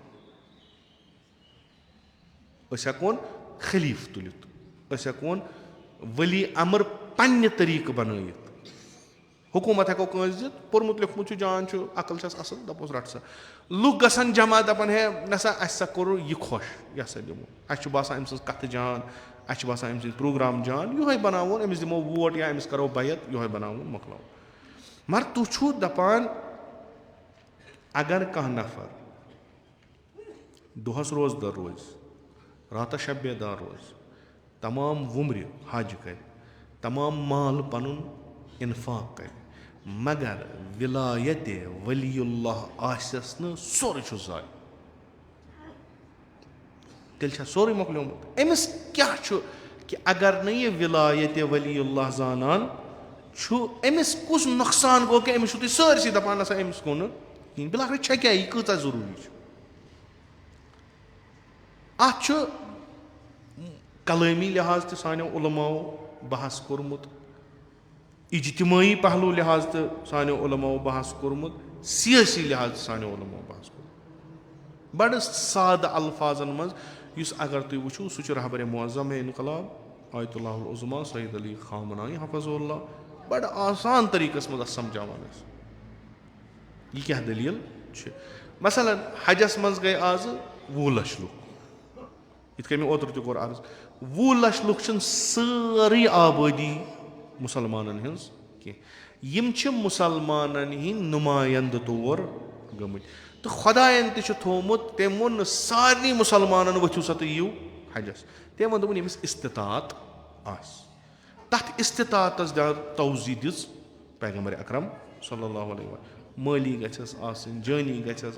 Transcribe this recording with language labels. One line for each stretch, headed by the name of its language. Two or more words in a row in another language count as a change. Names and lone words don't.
Kashmiri: أسۍ ہٮ۪کہون خلیٖف تُلِتھ أسۍ ہٮ۪کہون ؤلی امر پننہِ طٔریٖقہٕ بنٲیِتھ حکوٗمت ہٮ۪کو کٲنٛسہِ دِتھ پوٚرمُت لیوٗکھمُت چھُ جان چھُ عقل چھس اصل دپوس رٹ سا لُکھ گژھن جمع دپان ہے نہ سا اسہِ سا کوٚر یہِ خۄش یہِ ہسا دِمو اسہِ چھُ باسان أمۍ سٕنٛز کتھٕ جان اسہِ چھُ باسان أمۍ سٕنٛدۍ پروگرام جان یِہوے بناوون أمِس دِمو ووٹ یا أمِس کرو بیت یِہوے بناوون مۄکلاوُن مگر تُہۍ چھُو دپان اگر کانٛہہ نفر دۄہس روزدر روزِ راتس شب بیدار روزِ تمام وُمرِ حج کرِ تمام مال پنُن انفاق کرِ مگر وِلایتِ ولی اللہ آسٮ۪س نہٕ سورُے چھُ ضایہِ تیٚلہِ چھا سورُے مۄکلیومُت أمِس کیاہ چھُ کہِ اگر نہٕ یہِ وِلایتِ ولی اللہ زانان چھُ أمِس کُس نۄقصان گوٚو کہِ أمِس چھُو تُہۍ سٲرسٕے دپان نہ سا أمِس گوٚو نہٕ کِہیٖنۍ بِلاخٕر چھےٚ کیٛاہ یہِ کۭژاہ ضروٗری چھِ اتھ چھُ کلٲمی لحاظ تہِ سانیو علماہو بحث کوٚرمُت اجتمٲعی پہلو لحاظ تہِ سانیو علماہو بحث کوٚرمُت سیٲسی لحاظ تہِ سانیو علماہو بحث کوٚرمُت بڑٕ سادٕ الفاظن منٛز یُس اگر تُہۍ وٕچھِو سُہ چھُ رہبرِ معظم انقلاب آیت اللہ العظما سعید علی خامنایی
Arabic: حفظہ اللہ
Kashmiri: بڑٕ آسان طٔریٖقس منٛز اتھ سمجھاوان ٲسۍ یہِ کیاہ دٔلیٖل چھِ مثلاً حجس منٛز گٔے آزٕ 20 لچھ لُکھ یِتھ کٔنۍ مےٚ اوترٕ تہِ کوٚر عرض 20 لچھ لُکھ چھِنہٕ سٲرٕے آبٲدی مُسلمانن ہٕنٛز کینٛہہ یِم چھِ مُسلمانن ہٕنٛدۍ نُمایندٕ طور گٔمٕتۍ تہٕ خۄداین تہِ چھُ تھوٚومُت تٔمۍ ووٚن نہٕ سارنٕے مُسلمانن ؤتھِو سا تُہۍ یِیِو حجس تٔمۍ ووٚن دوٚپُن ییٚمِس استطاعت آسہِ تتھ استطاعتس توضیٖح دِژ پیغمبرِ اکرم
Arabic: صلی اللہ علیہ وسلم
Kashmiri: مٲلی گژھٮ۪س آسٕنۍ جٲنی گژھٮ۪س